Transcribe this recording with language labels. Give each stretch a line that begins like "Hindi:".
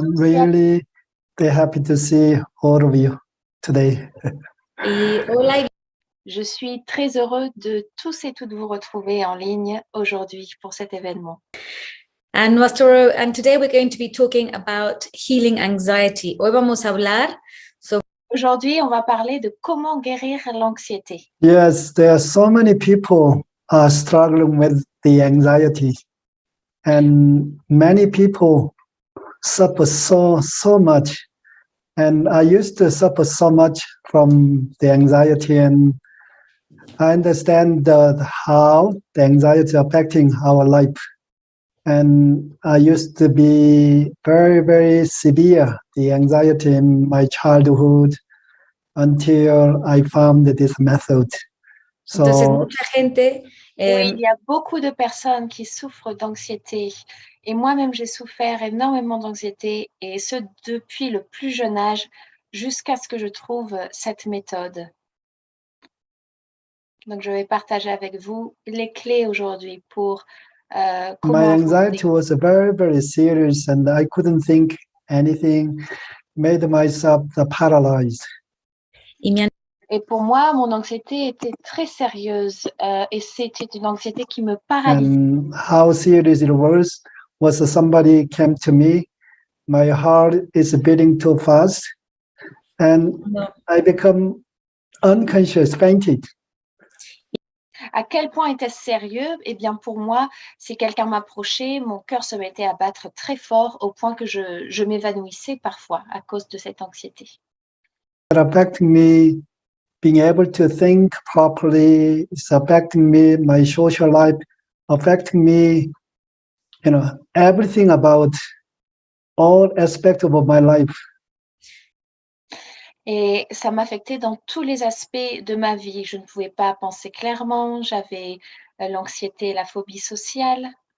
English: I'm really very happy to see all of you today.
French: Et hola, je suis très heureux de tous et toutes vous retrouver en ligne aujourd'hui pour cet événement.
English: And today we're going to be talking about healing anxiety.
Spanish: Hoy vamos a hablar sobre
French: Aujourd'hui, on va parler de comment guérir l'anxiété.
English: Yes, there are so many people are struggling with the anxiety, and many people suffer so much. And I used to suffer so much from the anxiety, and I understand how the anxiety affecting our life. And I used to be very, very severe, the anxiety in my childhood, until I found this method.
Spanish: Entonces,
English: So,
Spanish: mucha gente,
French: Oui, il y a beaucoup de personnes qui souffrent d'anxiété. Et moi-même, j'ai souffert énormément d'anxiété, et ce, depuis le plus jeune âge, jusqu'à ce que je trouve cette méthode. Donc, je vais partager avec vous les clés aujourd'hui pour comment
English: my
French: aborder.
English: anxiety was very, very serious, and I couldn't think anything, made myself paralyzed.
Spanish: y mi
French: Et pour moi, mon anxiété était très sérieuse et c'était une anxiété qui me paralysait.
English: And how serious it was somebody came to me, my heart is beating too fast, and No. I become unconscious, fainted.
French: À quel point était-ce sérieux? Eh bien, pour moi, si quelqu'un m'approchait, mon cœur se mettait à battre très fort au point que je m'évanouissais parfois à cause de cette anxiété.
English: It affecting me being able to think properly. It's affecting me, my social life, affecting me, everything about all aspects of my life.
French: Et ça m'affectait dans tous les aspects de ma vie. Je ne pouvais pas penser clairement, j'avais l'anxiété, la phobie sociale.